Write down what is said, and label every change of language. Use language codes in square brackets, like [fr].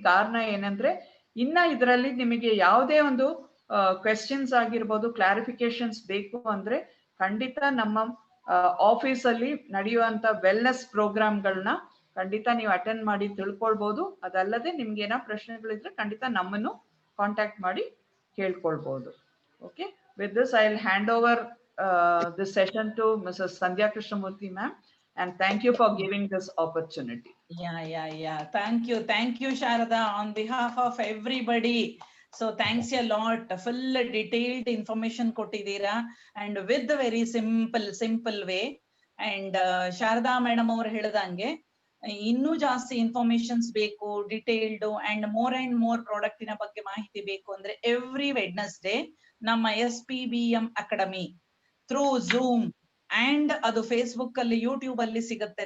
[kn] ಕಾರಣ ಏನಂದ್ರೆ, ಇನ್ನ ಇದರಲ್ಲಿ ನಿಮಗೆ ಯಾವುದೇ ಒಂದು ಕ್ವೆಶ್ಚನ್ಸ್ ಆಗಿರ್ಬೋದು, ಕ್ಲಾರಿಫಿಕೇಶನ್ಸ್ ಬೇಕು ಅಂದ್ರೆ ಖಂಡಿತ ನಮ್ಮ ಆಫೀಸಲ್ಲಿ ನಡೆಯುವಂತ ವೆಲ್ನೆಸ್ ಪ್ರೋಗ್ರಾಮ್ಗಳನ್ನ ಖಂಡಿತ ನೀವು ಅಟೆಂಡ್ ಮಾಡಿ ತಿಳ್ಕೊಳ್ಬಹುದು. ಅದಲ್ಲದೆ ನಿಮ್ಗೆ ಏನೋ ಪ್ರಶ್ನೆಗಳಿದ್ರೆ ಖಂಡಿತ ನಮ್ಮನ್ನು ಕಾಂಟ್ಯಾಕ್ಟ್ ಮಾಡಿ ಕೇಳ್ಕೊಳ್ಬಹುದು. [en] Okay, with this I will hand over this session to Mrs. Sandhya Krishnamurthy ma'am, and thank you for giving this opportunity. Yeah. Thank you, Sharada, on behalf of everybody. So thanks a lot. Full detailed information [kn] kottidira, [en] and with the very simple way. [kn] And Sharada madam ಅವರು ಹೇಳಿದಂಗೆ ಇನ್ನೂ ಜಾಸ್ತಿ informations ಬೇಕು, detailed and more product ಇನ ಬಗ್ಗೆ ಮಾಹಿತಿ ಬೇಕು ಅಂದ್ರೆ ಎವ್ರಿ ವೆಡ್ನೆಸ್ಡೇ ನಮ್ಮ SPBM academy through zoom and ಅದು ಫೇಸ್ಬುಕ್ ಅಲ್ಲಿ, ಯೂಟ್ಯೂಬ್ ಅಲ್ಲಿ ಸಿಗುತ್ತೆ.